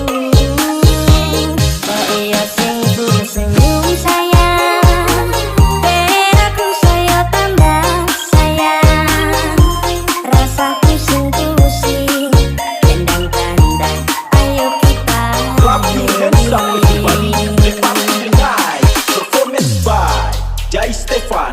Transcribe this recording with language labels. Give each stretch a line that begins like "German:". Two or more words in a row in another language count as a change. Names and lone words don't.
Javanese: Kok iya sing senyum sayang, ben aku saya tambah sayang. Rasaku sing pusing, tendang-tendang, ayo kita
English: Clap your hands up everybody. The party tonight. Performance by Jai Stefan.